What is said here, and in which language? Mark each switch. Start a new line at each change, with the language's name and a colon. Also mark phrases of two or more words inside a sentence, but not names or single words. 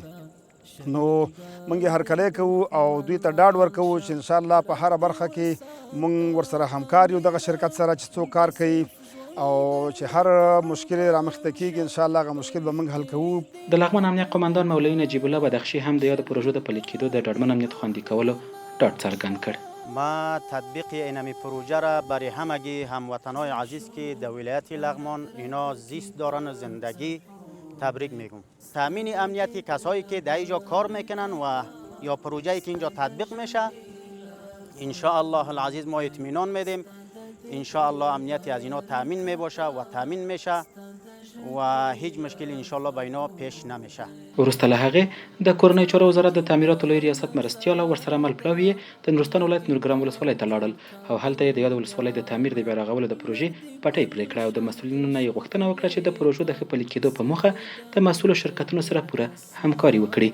Pashto: نو موږ یې هرکلی کوو او دوی ته ډاډ ورکوو چې انشاءالله په هره برخه کې موږ ورسره همکار یو دغه شرکت سره چې څوک کار کوي او چې هر مشکل رامخته کېږي انشاءالله هغه مشکل به موږ حل کوو. د لغمان امنیه قومندان مولوي نجیب الله بدخشي هم د یادو پروژو د پلي کېدو د ډاډمن امنیت خوندي کولو ډاډ څرګند کړ.
Persian: ما تطبیق اینمی پروژه را برای همگی هموطنهای عزیز که در ولایت لغمان اینا زیست دارن و زندگی تبریک میگم. تامین امنیتی کسایی که در اینجا کار میکنن و یا پروژه‌ای که اینجا تطبیق میشه
Arabic: ان شاء الله العزیز
Persian: ما اطمینان میدیم
Arabic: ان شاء الله
Persian: امنیتی از اینا تامین میباشه و تامین میشه و هیچ مشکلی
Arabic: ان شاء الله
Persian: به اینا پیش نمیشه.
Pashto: وروسته له هغې د کورنیو چارو وزارت د تعمیراتو لوی ریاست مرستیال او ورسره مل پلاوي د نورستان ولایت نورګرام ولسوالۍ ته لاړل او هلته یې د یاد ولسوالۍ د تعمیر د بیا رغولو د پروژې پټۍ پرې کړه او د مسؤلینو نه یې غوښتنه وکړه چې د پروژو د ښه پلي کېدو په موخه د مسؤلو شرکتونو سره پوره همکاري وکړي.